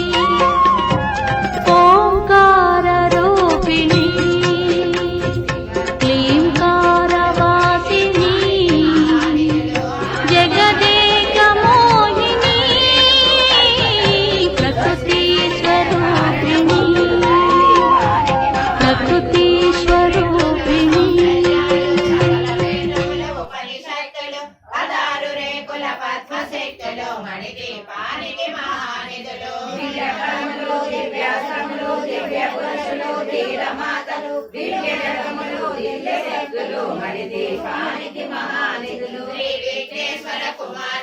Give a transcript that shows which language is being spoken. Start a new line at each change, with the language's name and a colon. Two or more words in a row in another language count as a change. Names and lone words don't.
Sanskrit: ओंकार रूपिणी क्लींकारवासिनी जगदेक मोहिनी प्रकृति स्वरूपिणी प्रकृति स्वरूपिणी
Telugu: మణిదీపానికి మహానిధులు దివ్యకరములు దివ్యాస్త్రములు దివ్య పురుషులు ధీరమాతలు దివ్య జగములు దివ్య శక్తులు మణిదీపానికి మహానిధులు శ్రీ విఘ్నేశ్వర కుమార